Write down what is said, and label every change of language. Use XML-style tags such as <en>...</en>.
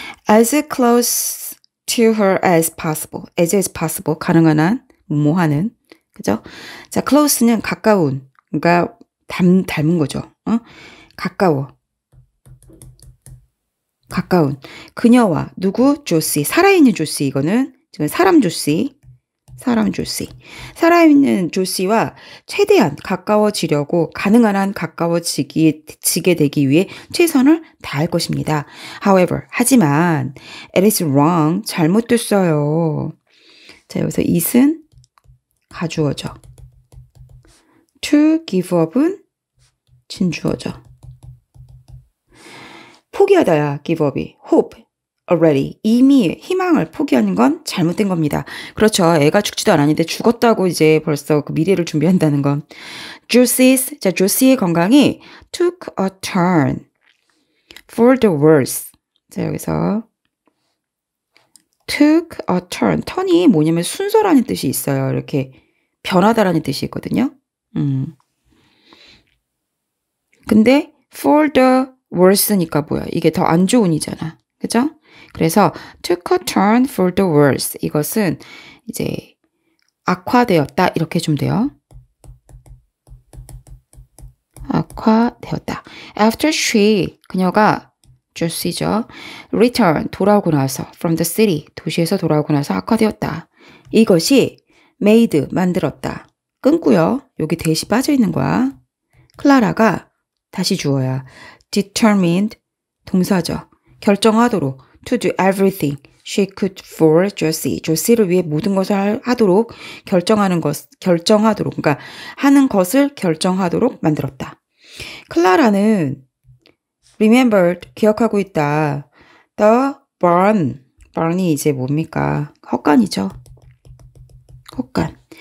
<en>As close to her as possible. as is possible.</en> <ko>가능한 한, 뭐 하는. 그죠? 자, close는 가까운. 그러니까 닮은 거죠. 가까워. 가까운. 그녀와 누구? 조씨. 살아있는 조씨. 이거는 지금 사람 조씨. 사람 조씨. 살아있는 조씨와 최대한 가까워지려고 가능한 한 가까워지게 되기 위해 최선을 다할 것입니다.</ko> <en>However, 하지만 it is wrong.</en> <ko>잘못됐어요. 자, 여기서 it은 가주어죠. to give up은 진주어죠. 포기하다야, give up이.</ko> <en>hope, already.</en> <ko>이미 희망을 포기하는 건 잘못된 겁니다. 그렇죠. 애가 죽지도 않았는데 죽었다고 이제 벌써 그 미래를 준비한다는 건. 자, 조씨의 건강이</ko> <en>took a turn for the worse. 자, 여기서 took a turn.</en> <ko>턴이 뭐냐면 순서라는 뜻이 있어요. 이렇게 변하다라는 뜻이 있거든요. 근데 for the worse니까 뭐야? 이게 더 안 좋은 이잖아. 그죠?</ko> <en>그래서 took a turn for the worse.</en> <ko>이것은 이제 악화되었다. 이렇게 좀 돼요. 악화되었다. After she, 그녀가 조씨죠. return, 돌아오고 나서 from the city, 도시에서 돌아오고 나서 악화되었다. 이것이 made, 만들었다. 끊고요. 여기 대시 빠져 있는 거야. 클라라가 다시 주어야. determined, 동사죠. 결정하도록</ko> <en>to do everything she could for 조씨.</en> <ko>조씨를 위해 모든 것을 하도록 결정하도록 그러니까 하는 것을 결정하도록 만들었다. 클라라는 remembered, 기억하고 있다. the barn이 이제 뭡니까? 헛간이죠. 헛간.</ko>